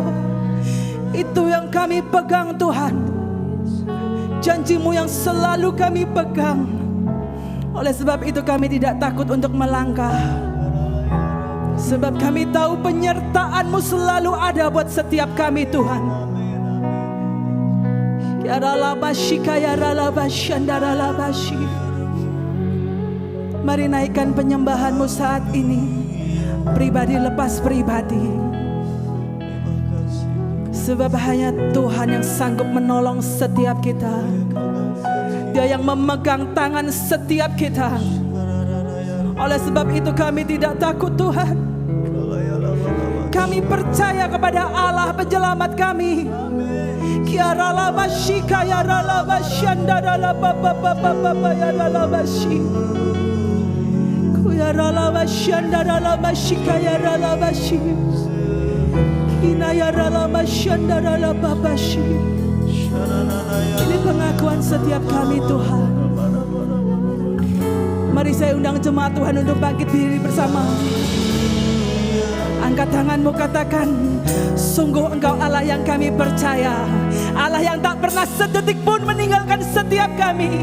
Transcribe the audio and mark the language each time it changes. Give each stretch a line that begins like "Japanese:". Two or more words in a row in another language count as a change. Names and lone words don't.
Indonesian: Itu yang kami pegang Tuhan. Janji-Mu yang selalu kami pegang. Oleh sebab itu kami tidak takut untuk melangkah. Sebab kami tahu penyertaan-Mu selalu ada buat setiap kami Tuhan. Ya ralabashi kaya ralabashi andaralabashi. Mari naikkan penyembahan-Mu saat ini. Pribadi lepas pribadi. Sebab hanya Tuhan yang sanggup menolong setiap kita. Dia yang memegang tangan setiap kita. Oleh sebab itu kami tidak takut Tuhan. Kami percaya kepada Allah penyelamat kami. Kiara lama shika ya lama shanda la baba baba baba ya lama shi. Kuyara lama shanda lama shika ya lama shi. Ina ya lama shanda la baba shi. Ini pengakuan setiap kami Tuhan. Mari saya undang jemaat Tuhan untuk bangkit diri bersama. Angkat tanganmu, katakan, sungguh Engkau Allah yang kami percaya. Allah yang tak pernah sedetik pun meninggalkan setiap kami.